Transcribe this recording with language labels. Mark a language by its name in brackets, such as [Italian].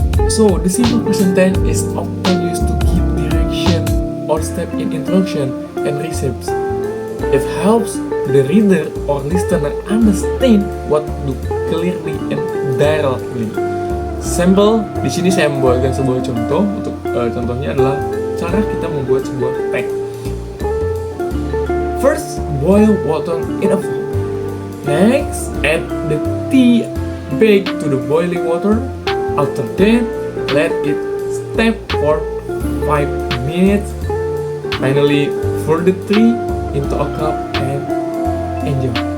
[English] So the simple present tense is often used to give direction or step in introduction and receipts. It helps the reader or listener understand what to do clearly and directly. [Indonesian] Sample, di sini saya membuatkan sebuah contoh. Untuk contohnya adalah cara kita membuat sebuah teks. [English] First, boil water in a pot. Next, add the tea bag to the boiling water. After that, let it steep for 5 minutes. Finally, pour the tea into a cup and enjoy.